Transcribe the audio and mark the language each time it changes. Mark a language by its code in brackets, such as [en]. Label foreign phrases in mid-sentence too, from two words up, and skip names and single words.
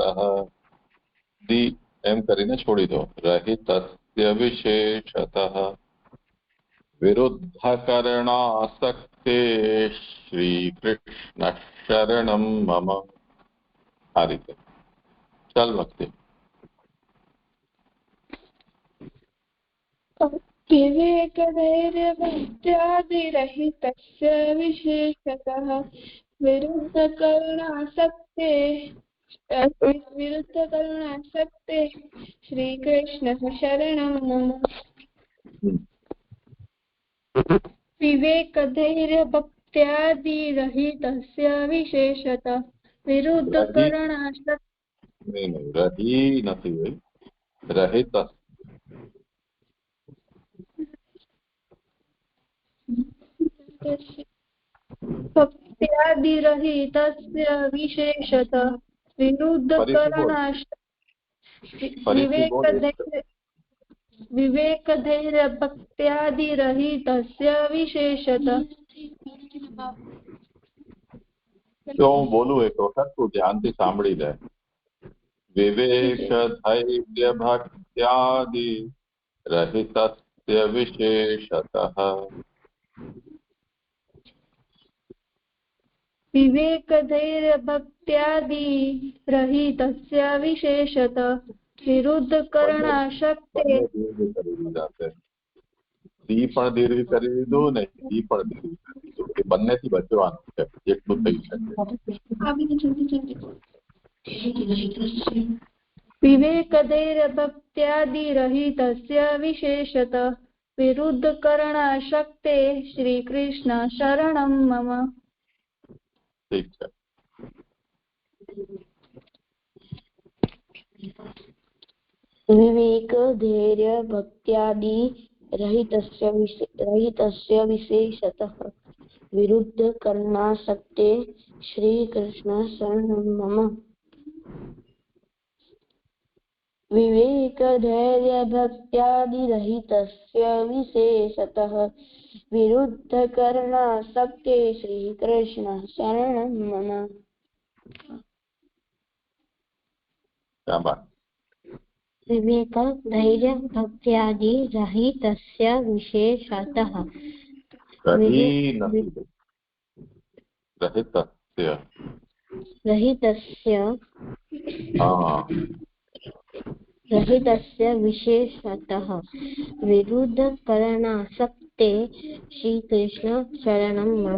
[gu] દી એમ કરીને છોડી દો. [sa] રહિતસ્ય વિશેષતઃ વિરુદ્ધકરણાસક્તે શ્રી કૃષ્ણ શરણમ મમ. [gu] આ રીતે. ચાલ ભક્તિ. [sa] विवेकधैर्यभक्त्यादिरहितस्य विशेषतः विरुद्धकरुणासक्ते श्रीकृष्णः शरणं मम। विवेकधैर्यभक्त्यादिरहितस्य विशेषतः विरुद्धकरुणासक्ते. [gu] નહીં, રહી નથી ભાઈ, રહિત. [sa] भक्त्यादिरहितस्य विशेषतः विरुद्धकरणासक्ते विवेकधैर्यभक्त्यादिरहितस्य विशेषतः [gu] તો હું બોલું એક વખત તું ધ્યાનથી સાંભળી લે. [sa] વિવેક ધૈર્ય ભક્ત્યાદિ રહિતસ્ય વિશેષતઃ. विवेकधैर्यभक्त्यादिरहितस्य विशेषतः विरुद्धकरणाशक्ते [gu] દી પણ દીર્ઘ કરી દીધું ને ઈ પણ દીર્ઘ કરી દીધું. એ બંનેથી બચવાનું છે જેટલું થઈ શકે. [sa] विवेकधैर्यभक्त्यादिरहितस्य विशेषतः विरुद्धकरणाशक्ते श्रीकृष्ण शरणं मम. [gu] ઠીક છે. [sa] विवेक धैर्य भक्त्यादि रहितस्य विशेषतः विरुद्ध करणासक्ते श्री कृष्ण शरणं मम. विवेक धैर्य भक्त्यादि रहितस्य विशेषतः विरुद्ध करणासक्ते श्री कृष्ण शरणं मम. [hi] क्या बात. [sa] विवेक धैर्य भक्त्यादि रहितस्य विशेषतः रहितस्य विशेषतः विरुद्ध करणासक्ते श्री कृष्ण शरणं मम.